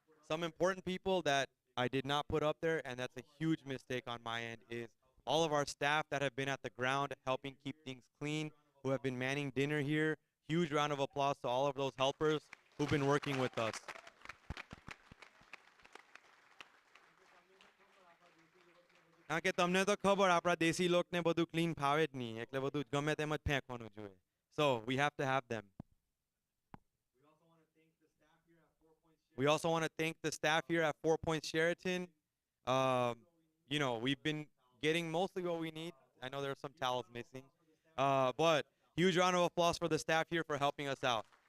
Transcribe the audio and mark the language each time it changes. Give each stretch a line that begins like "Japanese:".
English: Some important people that I did not put up there, and that's a huge mistake on my end, is all of our staff that have been at the ground helping keep things clean, who have been manning dinner here. Huge round of applause to all of those helpers who've been working with us.
Gujarati: કારણ કે તમને તો ખબર આપણા દેશી લોકને બધું clean ફાવે જ નહીં એટલે બધું ગમે તેમ જ ફેંકવાનું જોઈએ.
English: So we have to have them. We also want to thank the staff here at 4 Points Sheraton. You know, we've been getting mostly what we need. I know there are some towels missing. But huge round of applause for the staff here for helping us out.